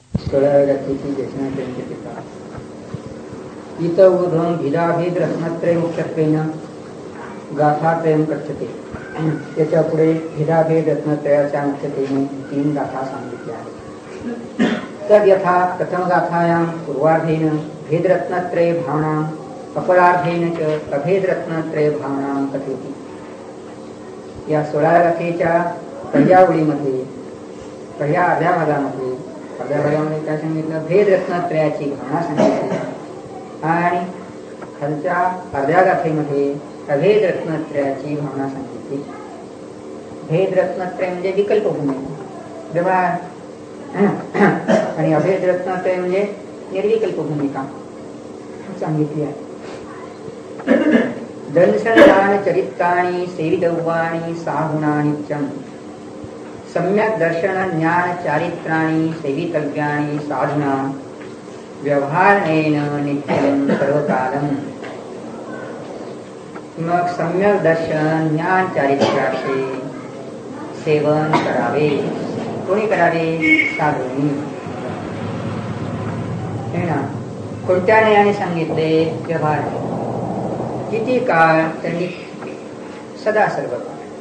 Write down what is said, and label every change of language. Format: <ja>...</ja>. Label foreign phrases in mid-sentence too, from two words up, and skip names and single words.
<mr>सोळाव्या देशना त्यांचे पिता</mr> <sa>ईतऊर्ध्वं भिदाभेद रत्नत्रय मुख्यत्वेन गाथात्रयं कथ्यते.</sa> <mr>त्याच्या पुढे भिदाभेद रत्नत्रयाच्या मुख्यत्वेने 3 गाथा सांगितल्या आहेत.</mr> <sa>तद यथा प्रथम गाथायां पूर्वार्धेन भेदरत्नत्रय भावनां अपरार्धेन च अभेदरत्नत्रय भावनां कथयति.</sa> <mr>या 16 गाथेच्या पहिल्या ओळीमध्ये पहिल्या अर्ध्या भागामध्ये काय सांगितलं? भेदरत्नत्रयाची भावना सांगितली आणि खालच्या अर्ध्या गाथेमध्ये अभेदरत्नत्रयाची भावना सांगितली. भेदरत्नत्रय म्हणजे विकल्पभूमी व्यवहार आणि अभेदरत्नत्रय म्हणजे निर्विकल्प भूमिका सांगितली आहे.</mr> <sa>दर्शनानि चरित्राणि सेवितव्यानि साहुणानि च सम्यक् दर्शन ज्ञान चारित्राणि सेवितव्यानि साधुना व्यवहारेण नित्यं सर्वकालं.</sa> <mr>मग सम्यक दर्शन ज्ञान चारित्र्याचे सेवन करावे. कोणी करावे? साधूंनी. हे ना, कोणत्या न्यायाने सांगितले? व्यवहार. किती काळ? त्यांनी सदा सर्व काळ.</mr>